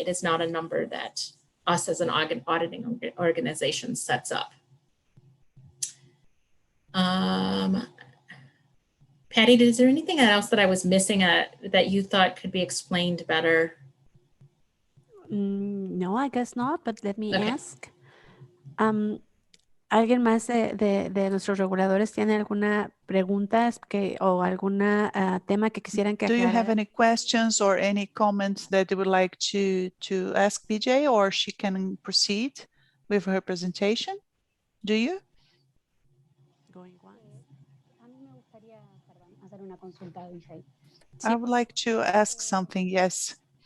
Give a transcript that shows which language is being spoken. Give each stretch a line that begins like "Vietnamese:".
English: It is not a number that us as an auditing organization sets up. Patty, is there anything else that I was missing that you thought could be explained better? No, I guess not, but let me ask.
Spanish: ¿Alguien más de nuestros reguladores tiene alguna pregunta o algún tema que quisieran que
English: Do you have
Spanish: aclarara?
English: any questions or any comments that you would like to ask PJ, or she can proceed with her presentation? Do you?
Spanish: A mí me gustaría, hacer una consulta, DJ.
English: I would like to ask something, yes.